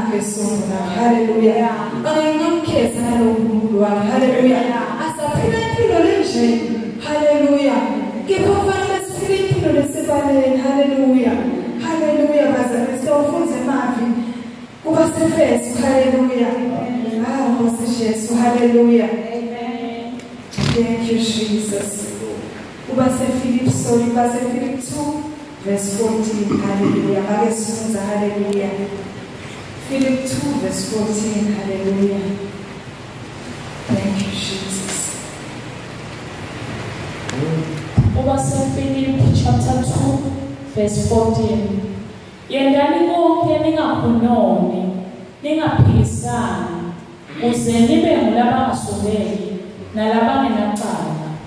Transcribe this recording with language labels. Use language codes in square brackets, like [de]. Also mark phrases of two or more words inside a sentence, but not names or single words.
[zu] ngesona. Hallelujah. Angingakhetha nalomuntu wami. Hallelujah. Asaphila impilo lenje. Hallelujah. Kepha kufanele siphile impilo lesebaleni. Hallelujah. Hallelujah. Bazalwane siyofunza emavi. Kuba sefesu. Hallelujah. Nkosi Jesu. Hallelujah. [en] Amen. Thank you Jesus. [zu] Kuba seFilip 2 verse 14. Hallelujah. Ake sifunza. Hallelujah. [en] Philip 2 verse 14. Hallelujah. Thank you Jesus. [zu] Kuba seFilip chapter 2 verse 14. Yendani konke ningakhononi, ningaphikisani, ukuze nibe ngulabangasoleki nalabangenacala.